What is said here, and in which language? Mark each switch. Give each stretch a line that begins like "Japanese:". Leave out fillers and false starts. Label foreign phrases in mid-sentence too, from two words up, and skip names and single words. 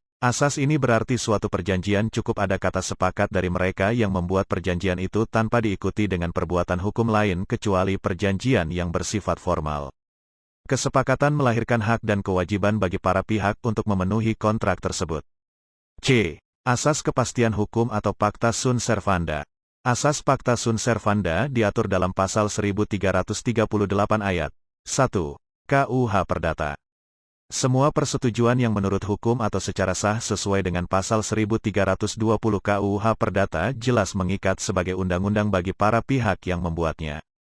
Indonesian: Asas ini berarti suatu perjanjian cukup ada kata sepakat dari mereka yang membuat perjanjian itu tanpa diikuti dengan perbuatan hukum lain kecuali perjanjian yang bersifat formal. Kesepakatan melahirkan hak dan kewajiban bagi para pihak untuk memenuhi kontrak tersebut. C. Asas kepastian hukum atau
Latin: Pacta sunt servanda.
Indonesian: Asas
Latin: Pacta sunt servanda
Indonesian: diatur dalam Pasal 1338 ayat 1 KUH Perdata. Semua persetujuan yang menurut hukum atau secara sah sesuai dengan Pasal 1320 KUH Perdata jelas mengikat sebagai undang-undang bagi para pihak yang membuatnya.